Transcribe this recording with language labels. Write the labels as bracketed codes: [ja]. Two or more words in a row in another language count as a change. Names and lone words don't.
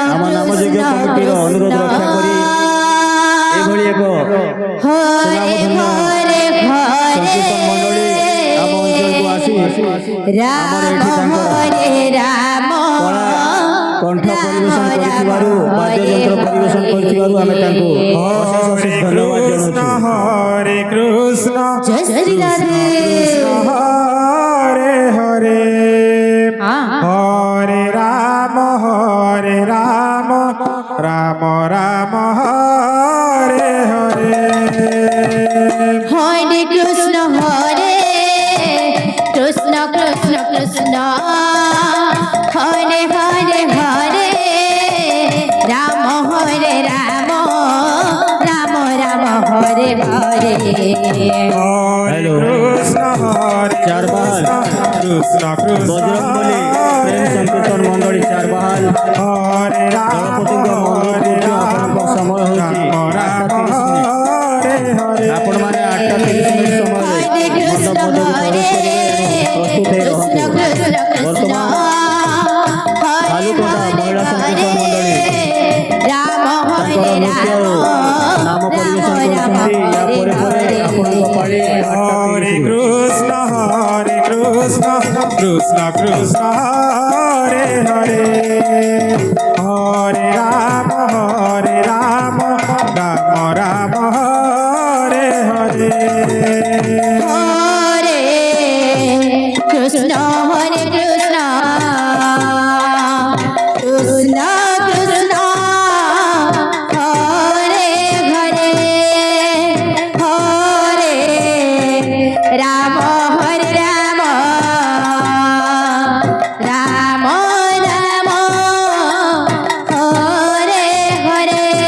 [or] ଆମ ନାମ ଯଜ୍ଞ କମିଟିର ଅନୁରୋଧ ରକ୍ଷା କରି ଏଭଳି ଏକ ସୁନାମଧନ୍ୟ ସଂକୀର୍ତ୍ତନ ମଣ୍ଡଳୀ ଆମ ଅଞ୍ଚଳକୁ ଆସି ଆମର ଏଠି ତାଙ୍କର କଳା କଣ୍ଠ ପରିବେଷଣ କରିଥିବାରୁ ବାଦ୍ୟଯନ୍ତ୍ର ପରିବେଷଣ କରିଥିବାରୁ ଆମେ ତାଙ୍କୁ ଅଶେଷ ଅଶେଷ ଧନ୍ୟବାଦ ଜଣାଉଛୁ। [sa] हरे कृष्ण, जय श्री राधे. हरे हरे, हरे राम, राम राम, हरे हरे. हरे कृष्ण, कृष्ण कृष्ण, कृष्ण हरे हरे, हरे राम, राम राम, हरे हरे. हरे कृष्ण, চারবাহাল कृष्ण कृष्ण, [or] ବଜରଙ୍ଗବଳୀ ପ୍ରେମ ସଂକୀର୍ତ୍ତନ ମଣ୍ଡଳୀ ଚାରବାହାଲ [sa] हरे [or] দଳପতিଙ୍କ ଅନୁରୋଧ କରୁଛୁ, ଆପଣଙ୍କ ସମୟ ହେଉଛି 8:30 ମିନିଟ୍। ଆପଣମାନେ 8:30 ସମୟରେ ମଣ୍ଡପ ପଦକୁ ପ୍ରବେଶ କରିବେ ଏବଂ ପ୍ରସ୍ତୁତ ହୋଇ ରହନ୍ତୁ। ବର୍ତ୍ତମାନ ବାଲୁକଣ୍ଡା ମହିଳା ସଂକୀର୍ତ୍ତନ ମଣ୍ଡଳୀ ତାଙ୍କର ନୃତ୍ୟ ଓ ନାମ ପରିବେଷଣ କରୁଛନ୍ତି। ଏହା ପରେ ପରେ ଆପଣଙ୍କ ପାଳି 8:30 [sa] कृष्ण, कृष्ण कृष्ण, हरे हरे, हरे राम, राम राम, हरे हरे. हरे कृष्ण, कृष्ण कृष्ण, हरे हरे, हरे राम, राम राम हरे हरे.